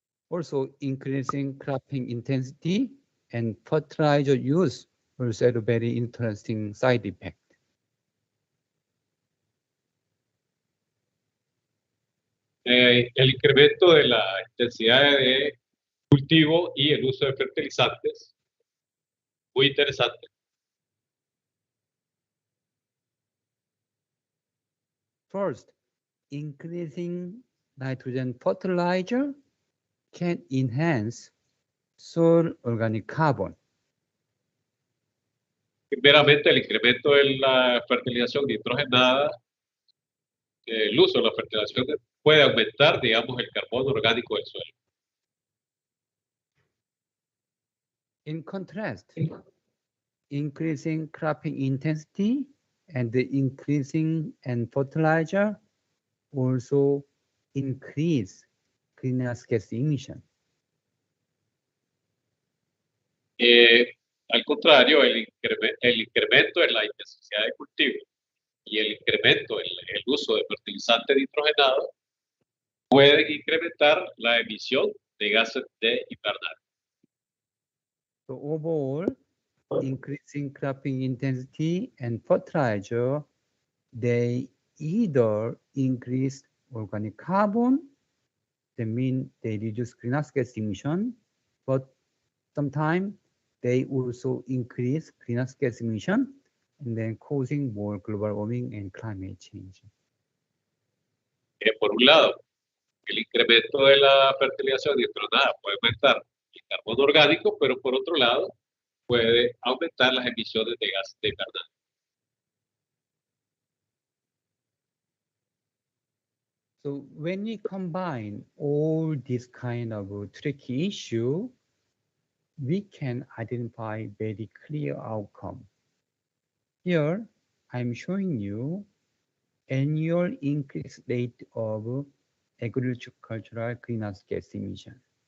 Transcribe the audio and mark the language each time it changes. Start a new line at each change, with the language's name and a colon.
English: Also, increasing cropping intensity and fertilizer use also had a very interesting side effect.
Spanish: El incremento de la intensidad de cultivo y el uso de fertilizantes, muy interesante,
English: First, increasing nitrogen fertilizer can enhance soil organic carbon.
Spanish: Primeramente, el incremento de la fertilización nitrogenada, el uso de la fertilización puede aumentar, digamos, el carbono orgánico del suelo.
English: In contrast, increasing cropping intensity and the increasing and fertilizer also increase greenhouse gas emission.
Spanish: Al contrario, el incremento en la intensidad de cultivo y el incremento en el uso de fertilizantes nitrogenados pueden incrementar la emisión de gases de invernadero.
English: So overall, increasing cropping intensity and fertilizer, they either increase organic carbon, that means they reduce greenhouse gas emission, but sometimes they also increase greenhouse gas emission and then causing more global warming and climate change.
Spanish: Por un lado, el incremento de la fertilización nitrogenada puede aumentar el carbono orgánico, pero por otro lado, puede aumentar las emisiones de gases de invernadero.
English: So when we combine all these kind of tricky issue, we can identify very clear outcome. Here, I'm showing you annual increase rate of agricultural greenhouse gas emission.